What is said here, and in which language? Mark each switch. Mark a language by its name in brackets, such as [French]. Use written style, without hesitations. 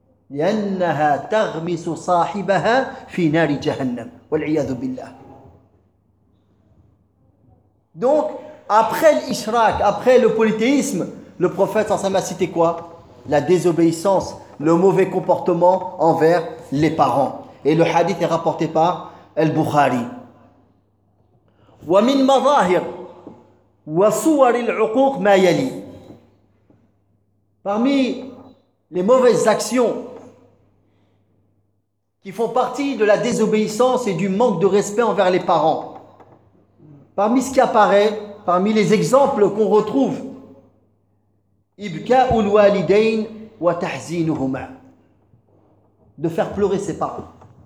[Arabic] يَنَّهَا تَغْمِسُ صَاحِبَهَا فِي نَارِ جَهَنَّمْ وَالْعِيَذُ بِاللَّهِ. [French] Donc, après l'ishrak, après le polythéisme, le prophète s'en a cité quoi? La désobéissance, le mauvais comportement envers les parents. Et le hadith est rapporté par [Arabic] البخاري ومن مظاهر وصور العقوق ما يلي. [French] Parmi les mauvaises actions qui font partie de la désobéissance et du manque de respect envers les parents, parmi ce qui apparaît, parmi les exemples qu'on retrouve, [Arabic] إبكاء الوالدين وتحزينهما, [French] de faire pleurer ses parents.